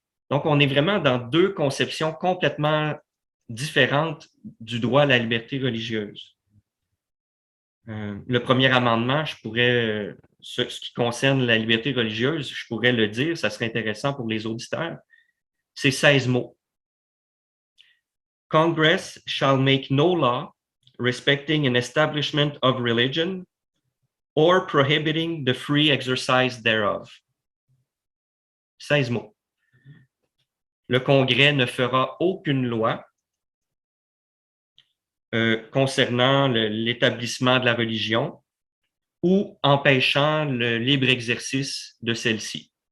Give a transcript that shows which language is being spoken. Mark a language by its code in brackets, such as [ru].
[fr] Donc, on est vraiment dans deux conceptions complètement différentes du droit à la liberté religieuse. Le premier amendement, ce qui concerne la liberté religieuse, je pourrais le dire, ça serait intéressant pour les auditeurs, c'est 16 mots. [en] Congress shall make no law respecting an establishment of religion or prohibiting the free exercise thereof. [fr] 16 mots. Le Congrès ne fera aucune loi concernant l'établissement de la religion ou empêchant le libre exercice de celle-ci.